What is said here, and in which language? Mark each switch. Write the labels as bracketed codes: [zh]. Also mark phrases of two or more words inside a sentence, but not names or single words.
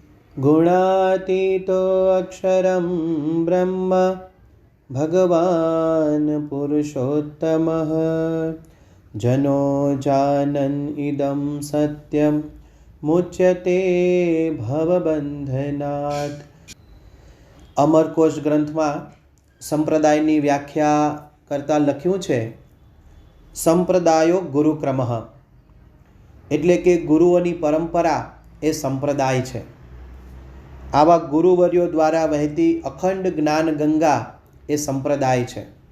[sa] गुणातीतो अक्षरं ब्रह्म भगवान् पुरुषोत्तमः जनो जानन् इदं सत्यं मुच्यते भवबन्धनात्। [gu] અમરકોશ ગ્રંથમાં સંપ્રદાયની વ્યાખ્યા કરતા લખ્યું છે, [sa] સંપ્રદાયો ગુરુક્રમઃ, [gu] એટલે કે ગુરુઓની પરંપરા એ સંપ્રદાય છે. આવા ગુરુવર્યો દ્વારા વહેતી અખંડ જ્ઞાન ગંગા એ સંપ્રદાય છે.